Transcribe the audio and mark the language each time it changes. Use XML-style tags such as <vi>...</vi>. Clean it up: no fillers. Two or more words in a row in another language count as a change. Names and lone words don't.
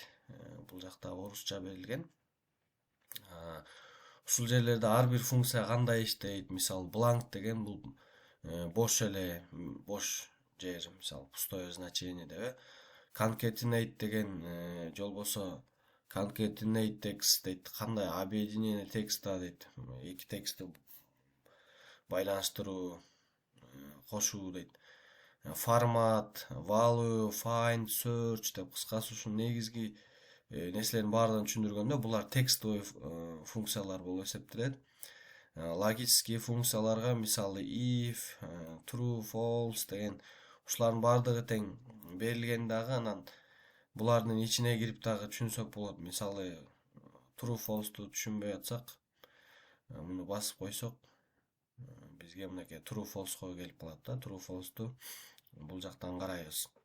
<ky>Бул жакта орусча берилген. Ушул жерлерде ар бир функция кандай иштейт, мисалы blank деген бул бош эле, бош жер, мисалы</ky> <ru>пустое значение</ru> <ky>деп. Concatenate деген же болбосо</ky> <en>concatenate text</en> <ky>дейт, кандай</ky> <ru>объединение текста</ru> <ky>дейт, эки текстти байланыштыруу, кошуу дейт. Формат,</ky> <en>value, find, search</en> <ky>деп кыскасы ушул негизги нерселердин баардыгын түшүндүргөндө булар текстовый функциялар болуп эсептелет. Логический функцияларга мисалы</ky> <en>if, true, false</en> <ky>деген ушулардын баардыгы тең берилген дагы. Анан булардын ичине кирип дагы түшүнсөк болот. Мисалы</ky> <en>true, false'ту</en> <ky>түшүнбөй атсак, муну басып койсок, бизге мынакей</ky> <en>true, false'го</en> <ky>келип калат да.</ky> <en>True, false'ту</en> <ky>бул жактан карайбыз.</ky>